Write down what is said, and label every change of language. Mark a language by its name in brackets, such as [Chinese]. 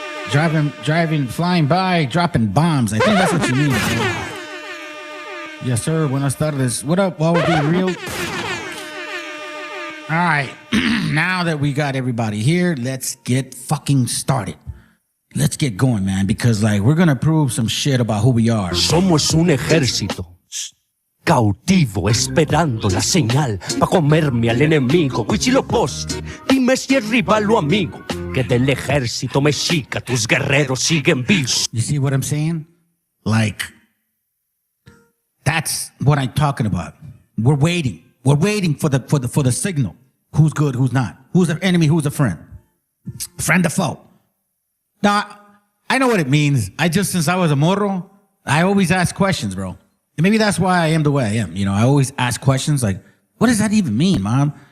[English] Driving, flying by, dropping bombs. I think that's what you mean, bro. Yes, sir. [Spanish] Buenas tardes. [English] What up? What would be real? All right. Now that we got everybody here, let's get fucking started. Let's get going, man, because like we're gonna prove some shit about who we are. [Spanish] Somos un ejército cautivo esperando la señal pa' comerme al enemigo. Huitzilopochtli, dime si es rival o amigo, que del ejército mexica tus guerreros siguen vivos. [English] You see what I'm saying? Like, that's what I'm talking about. We're waiting. We're waiting for the signal. Who's good? Who's not? Who's an enemy? Who's a friend? Friend or foe? Now, I know what it means. Since I was a morro, I always ask questions, bro. And maybe that's why I am the way I am. You know, I always ask questions like, what does that even mean, mom?